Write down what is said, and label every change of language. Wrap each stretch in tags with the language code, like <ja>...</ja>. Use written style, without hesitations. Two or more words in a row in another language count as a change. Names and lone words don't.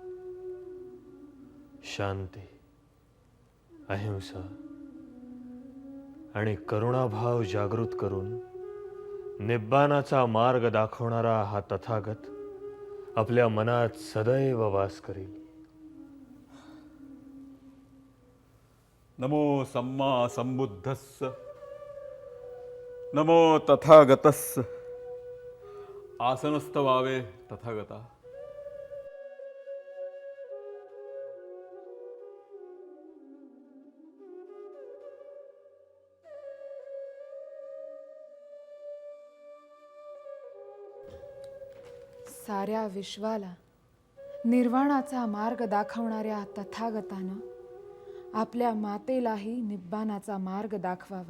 <mr>शांती, अहिंसा आणि करुणाभाव जागृत करून निब्बानाचा मार्ग दाखवणारा हा तथागत आपल्या मनात सदैव वास करील.</mr> <pi>नमो सम्मा संबुद्धस्स, नमो तथागतस्स.</pi> <mr>आसनस्थ व्हावे तथागता. साऱ्या विश्वाला निर्वाणाचा मार्ग दाखवणाऱ्या तथागतानं आपल्या मातेलाही निब्बानाचा मार्ग दाखवावा.</mr>